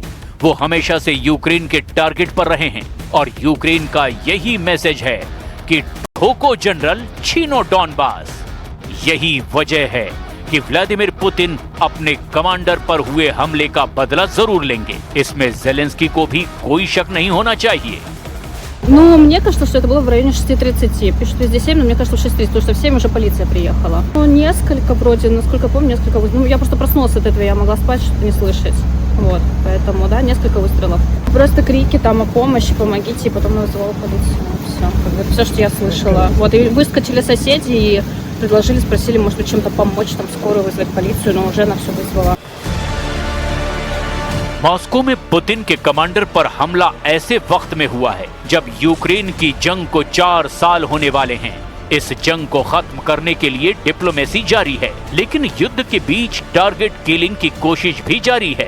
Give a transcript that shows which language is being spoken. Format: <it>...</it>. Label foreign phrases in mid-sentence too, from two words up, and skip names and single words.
<hi>वो हमेशा से यूक्रेन के टारगेट पर रहे हैं और यूक्रेन का यही मैसेज है कि ठोको जनरल, छीनो डॉनबास। यही वजह है कि व्लादिमीर पुतिन अपने कमांडर पर हुए हमले का बदला जरूर लेंगे। इसमें ज़ेलेंस्की को भी कोई शक नहीं होना चाहिए।</hi> <ru>Ну, мне кажется, что это было в районе 6:30. Пишут везде 7, но мне кажется, 6:30, потому что в 7 уже полиция приехала. Ну, несколько вроде, насколько помню, несколько выстрелов. Ну, я просто проснулась от этого, я могла спать, что-то не слышать. Вот, поэтому, да, несколько выстрелов. Просто крики там о помощи, помогите, и потом вызвала полицию. Все, все, что я слышала. Вот, и выскочили соседи и предложили, спросили, может быть, чем-то помочь, там, скорую вызвать, полицию, но уже она все вызвала.</ru> <hi>मॉस्को में पुतिन के कमांडर पर हमला ऐसे वक्त में हुआ है जब यूक्रेन की जंग को 4 साल होने वाले हैं। इस जंग को खत्म करने के लिए डिप्लोमेसी जारी है, लेकिन युद्ध के बीच</hi> <en>target killing</en> <hi>की कोशिश भी जारी है।</hi>